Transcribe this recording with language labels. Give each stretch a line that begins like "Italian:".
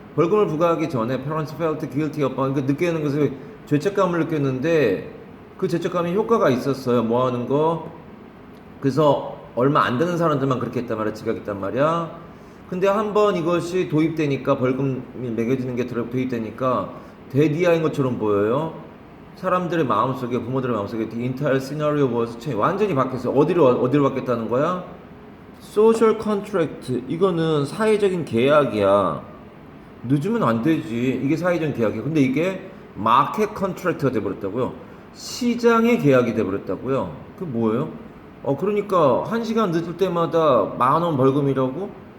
Korean: 벌금을 부과하기 전에
English: parents felt guilty upon
Korean: 그러니까 느끼는 것을 죄책감을 느꼈는데 그 죄책감이 효과가 있었어요. 뭐 하는 거? 그래서 얼마 안 되는 사람들만 그렇게 했단 말이야. 지각했단 말이야. 근데 한번 이것이 도입되니까 벌금이 매겨지는 게 도입되니까 대디아인 것처럼 보여요. 사람들의 마음속에 부모들의 마음속에
English: the entire scenario was changed.
Korean: 완전히 바뀌었어. 어디로 바뀌었다는 거야? social contract 이거는 사회적인 계약이야. 늦으면 안 되지. 이게 사회적인 계약이야. 근데 이게 마켓 컨트랙트가 돼버렸다고요. 시장의 계약이 돼버렸다고요. 그 뭐예요? 그러니까 1시간 늦을 때마다 10,000원 벌금이라고?